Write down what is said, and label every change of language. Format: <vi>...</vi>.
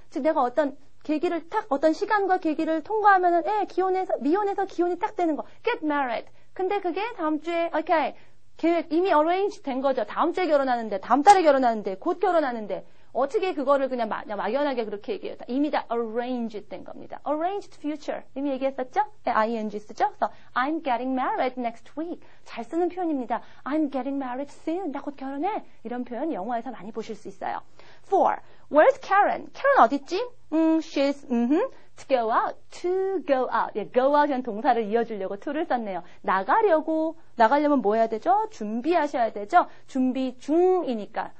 <ko>즉 내가 어떤 계기를 어떤 시간과 계기를 통과하면은 미혼에서 기혼이 딱 되는 거.</ko> <en>Get married.</en> <ko>근데 그게 다음 주에 okay. 계획 이미 arrange 된 거죠. 다음 주에 결혼하는데, 다음 달에 결혼하는데, 곧 결혼하는데 어떻게 그거를 그냥 막연하게 그렇게 얘기해요. 이미 다 arranged 된 겁니다. arranged future. 이미 얘기했었죠? ing 쓰죠?</ko> <en>그래서 I'm getting married next week.</en> <ko>잘 쓰는 표현입니다.</ko> <en>I'm getting married soon.</en> <ko>나 곧 결혼해. 이런 표현 영화에서 많이 보실 수 있어요.</ko> <en>4. Where's Karen?</en> <ko>Karen 어딨지?</ko> <en>She's to go out. To go out.</en> <ko>예, go out이란 동사를 이어주려고 to를 썼네요. 나가려면 뭐 해야 되죠? 준비하셔야 되죠? 준비 중이니까</ko>